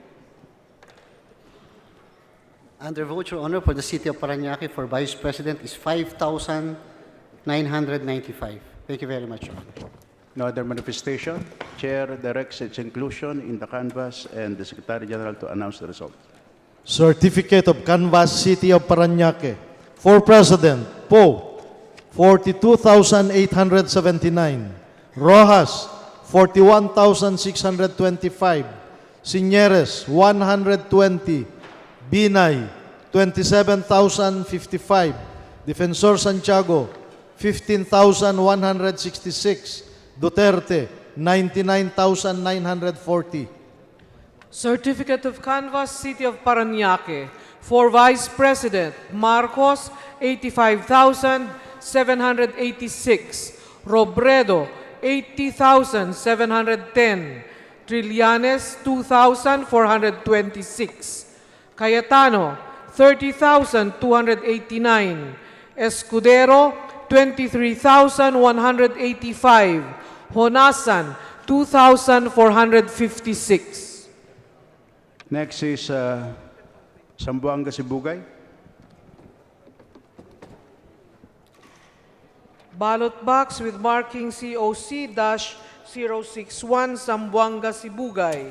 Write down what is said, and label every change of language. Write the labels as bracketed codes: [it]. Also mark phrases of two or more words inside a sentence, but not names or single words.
[en] Under vote, Your Honor, for the City of Parañaque for Vice President is 5,995. Thank you very much, Your Honor. No other manifestation. Chair directs its inclusion in the canvas and the Secretary General to announce the result. Certificate of canvas City of Parañaque for President. Poe, 42,879. Rojas, 41,625. Signeres, 120. Binay, 27,055. Defensor Santiago, 15,166. Duterte, 99,940. Certificate of Canvas, City of Parañaque. For Vice President, Marcos, 85,786. Robredo, 80,710. Trillanes, 2,426. Cayetano, 30,289. Escudero, 23,185. Honasan, 2,456. Next is Zamboanga Sibugay. Ballot box with marking COC-061 Zamboanga Sibugay.